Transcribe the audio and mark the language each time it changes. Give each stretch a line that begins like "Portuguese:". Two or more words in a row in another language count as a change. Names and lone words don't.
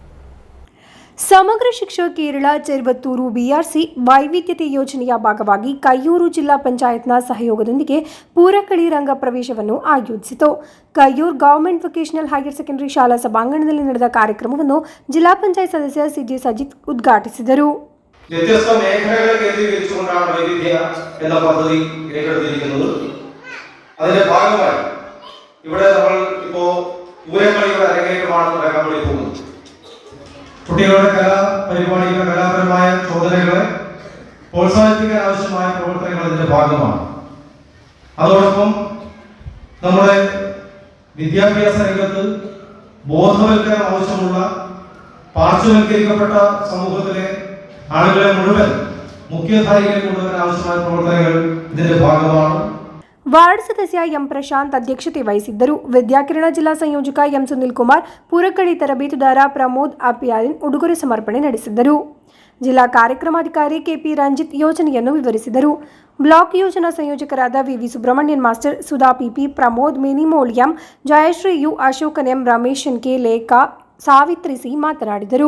Kannada: ಸಮಗ್ರ ಶಿಕ್ಷಾ ಕೇರಳ ಚೆರುವತ್ತೂರು BRC ವೈವಿಧ್ಯತೆ ಯೋಜನೆಯ ಭಾಗವಾಗಿ ಕೈಯೂರು ಜಿಲ್ಲಾ ಪಂಚಾಯತ್ನ ಸಹಯೋಗದೊಂದಿಗೆ ಪೂರಕಳಿ ರಂಗ ಪ್ರವೇಶವನ್ನು ಆಯೋಜಿಸಿತು. ಕೈಯೂರು ಗವರ್ಮೆಂಟ್ ವೊಕೇಶನಲ್ ಹೈಯರ್ ಸೆಕೆಂಡರಿ ಶಾಲಾ ಸಭಾಂಗಣದಲ್ಲಿ ನಡೆದ ಕಾರ್ಯಕ್ರಮವನ್ನು ಜಿಲ್ಲಾ ಪಂಚಾಯತ್ ಸದಸ್ಯ CJ ಸಜಿತ್ ಉದ್ಘಾಟಿಸಿದರು.
Malayalam: വ്യത്യസ്ത മേഖലകളെ കേന്ദ്രീകരിച്ചുകൊണ്ടാണ് വൈവിധ്യ എന്ന പദ്ധതി ഏറ്റെടുത്തിരിക്കുന്നത്. അതിന്റെ ഭാഗമായി ഇവിടെ നമ്മൾ ഇപ്പോൾ പൂരക്കളിയുടെ അരങ്ങേറ്റമാണ് നടക്കാൻ വേണ്ടി പോകുന്നത്. കുട്ടികളുടെ കലാപരിപാടികളുടെ കലാപരമായ ചോദനകളെ പ്രോത്സാഹിപ്പിക്കാൻ ആവശ്യമായ പ്രവർത്തനങ്ങൾ അതിന്റെ ഭാഗമാണ്. അതോടൊപ്പം നമ്മുടെ വിദ്യാഭ്യാസ രംഗത്ത് ബോധവൽക്കരണം ആവശ്യമുള്ള പാർശ്വവൽക്കരിക്കപ്പെട്ട സമൂഹത്തിലെ ആളുകളെ മുഴുവൻ മുഖ്യധാരയിലേക്ക് കൊണ്ടുവരാൻ ആവശ്യമായ പ്രവർത്തനങ്ങൾ ഇതിന്റെ ഭാഗമാണ്.
Kannada: ವಾರ್ಡ್ ಸದಸ್ಯ ಎಂ ಪ್ರಶಾಂತ್ ಅಧ್ಯಕ್ಷತೆ ವಹಿಸಿದ್ದರು. ವಿದ್ಯಾಕಿರಣ ಜಿಲ್ಲಾ ಸಂಯೋಜಕ ಎಂ ಸುನಿಲ್ ಕುಮಾರ್, ಪೂರಕಳಿ ತರಬೇತುದಾರ ಪ್ರಮೋದ್ ಅಪ್ಯಾಲಿನ್ ಉಡುಗೊರೆ ಸಮರ್ಪಣೆ ನಡೆಸಿದ್ದರು. ಜಿಲ್ಲಾ ಕಾರ್ಯಕ್ರಮಾಧಿಕಾರಿ KP ರಂಜಿತ್ ಯೋಜನೆಯನ್ನು ವಿವರಿಸಿದರು. ಬ್ಲಾಕ್ ಯೋಜನಾ ಸಂಯೋಜಕರಾದ VV ಸುಬ್ರಹ್ಮಣ್ಯನ್ ಮಾಸ್ಟರ್, ಸುಧಾ PP, ಪ್ರಮೋದ್ ಮೆನಿಮೋಳಿಯಂ, ಜಯಶ್ರೀ U, ಅಶೋಕನ್ M, ರಮೇಶ್ K, ಲೇಖಾ, ಸಾವಿತ್ರಿ C ಮಾತನಾಡಿದರು.